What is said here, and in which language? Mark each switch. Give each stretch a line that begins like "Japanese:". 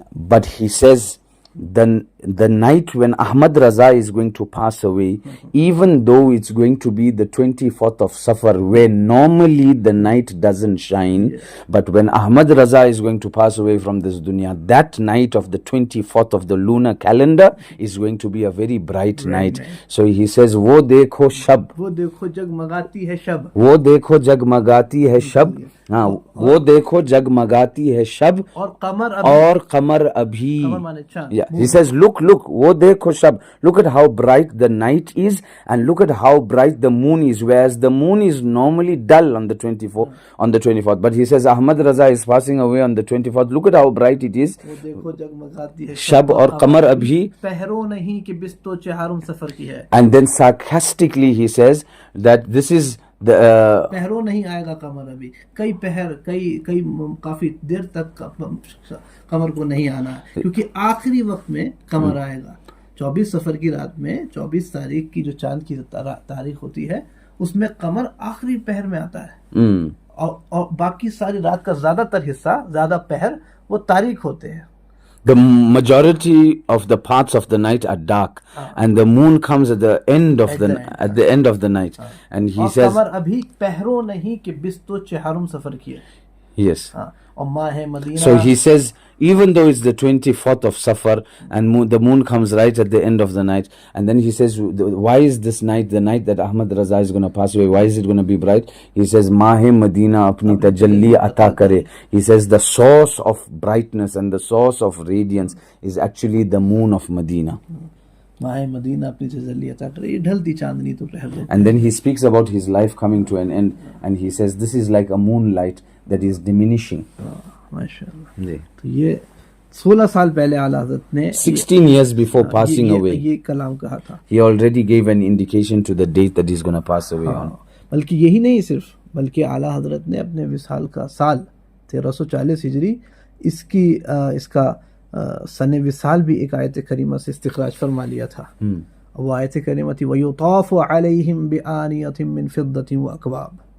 English: But he says the night when Ahmad Raza is going to pass away, even though it's going to be the 24th of Safar, where normally the night doesn't shine, but when Ahmad Raza is going to pass away from this dunya, that night of the 24th of the lunar calendar is going to be a very bright night. So he says,
Hindi: wo dekho shab, वो देखो जगमगाती है शब, वो देखो जगमगाती है शब, हाँ, वो देखो जगमगाती है शब, और कमर अभी, कमर माने चांद।
English: Yeah, he says, look,
Hindi: wo dekho shab.
English: Look at how bright the night is, and look at how bright the moon is. Whereas the moon is normally dull on the 24th. But he says, Ahmad Raza is passing away on the 24th. Look at how bright it is.
Hindi: वो देखो जगमगाती है Shab और कमर अभी पहरो नहीं कि बिस्तो चहारुम सफ़र की है।
English: And then sarcastically he says that this is the
Hindi: पहरो नहीं आएगा कमर अभी, कई पहर कई काफी देर तक कमर को नहीं आना, क्योंकि आखिरी वक्त में कमर आएगा। 24 सफर की रात में 24 तारीख की जो चांद की तारीख होती है, उसमें कमर आखिरी पहर में आता है, और बाकी सारी रात का ज्यादातर हिस्सा, ज्यादा पहर वो तारीख होते हैं।
English: The majority of the parts of the night are dark, and the moon comes at the end of the night, and he says,
Hindi: कमर अभी पहरो नहीं कि बिस्तो चहारुम सफर की है।
English: yes.
Hindi: और माह Medina,
English: So he says, even though it's the 24th of Safar and the moon comes right at the end of the night, and then he says, why is this night, the night that Ahmad Raza is going to pass away, why is it going to be bright? He says,
Hindi: Mahe Madina apni tajalli ata kare.
English: He says the source of brightness and the source of radiance is actually the moon of Medina.
Hindi: माह Medina अपनी तजल्ली अता करे, ये ढलती चांदनी तो पहर दो।
English: And then he speaks about his life coming to an end, and he says this is like a moonlight that is diminishing.
Hindi: माशाअल्लाह। तो ये 16 साल पहले आला हज़रत ने
English: 16 years before passing away,
Hindi: ये कलाम कहा था।
English: he already gave an indication to the date that he's going to pass away on.
Hindi: बल्कि यही नहीं सिर्फ, बल्कि आला हज़रत ने अपने विसाल का साल 1340 हिजरी इसका सन विसाल भी एक आयत करीमा से इस्तिखराज फरमा लिया था। वो आयत करीमा थी
Arabic: वयुताफु अलैहिम बिआनियतिन मिन फिद्दतिन व अकवाब।